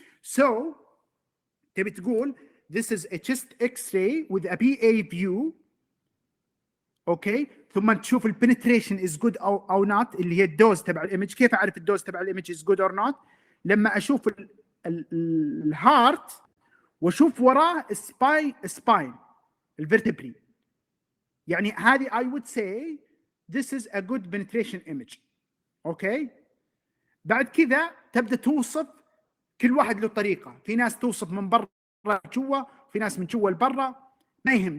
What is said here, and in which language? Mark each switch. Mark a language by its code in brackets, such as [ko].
[en] So [ar] تبي تقول [en] this is a chest X-ray with a BA view. [ar] اوكي ثم تشوف البنتريشن [en] is good [ar] او not اللي هي الدوز تبع الايمج. كيف اعرف الدوز تبع الايمج is good or not؟ لما اشوف الهارت واشوف وراه السباين الفيرتبري. [en] يعني هذه I would say this is a good penetration image. [ar] اوكي بعد كذا تبدا توصف كل واحد له طريقه. في ناس توصف من برا جوا، في ناس من جوا لبرا، ما يهم.